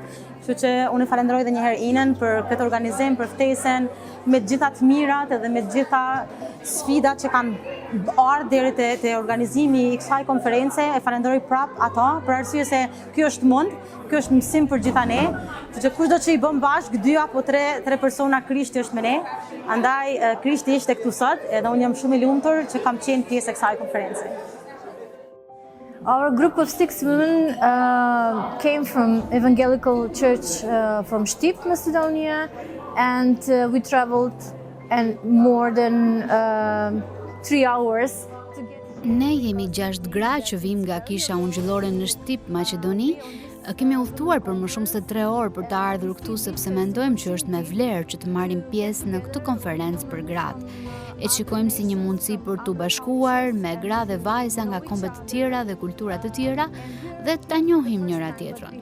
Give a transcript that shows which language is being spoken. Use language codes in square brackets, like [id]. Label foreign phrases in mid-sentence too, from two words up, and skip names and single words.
[sq] Kështu që unë falenderoj edhe një herë Inën për këtë organizim, për ftesën, me të gjitha të mirat edhe me të gjitha sfidat që kanë ardhur deri te organizimi i kësaj konference. E falenderoj prap ato, për arsye se ky është mund, ky është mësim për gjitha ne. Kështu që kushdo që i bëm bashkë 2 apo 3 persona, Krishti është me ne. Andaj Krishti ishte këtu sot, edhe unë jam shumë i lumtur që kam qenë pjesë e kësaj konference. [en] Our group of 6 women came from Evangelical Church from Shtip, Macedonia, and we traveled and more than 3 hours. [sq] Ne jemi 6 gra që vim nga kisha ungjillore në Shtip, Maqedoni. Kemi udhëtuar për më shumë se 3 orë për të ardhur këtu sepse mendojmë që është me vlerë që të marrim pjesë në këtë konferencë për gratë. E shikojmë si një mundësi për të bashkuar me gra dhe vajza nga kombe të tjera dhe kultura të tjera dhe ta njohim njëra tjetrën.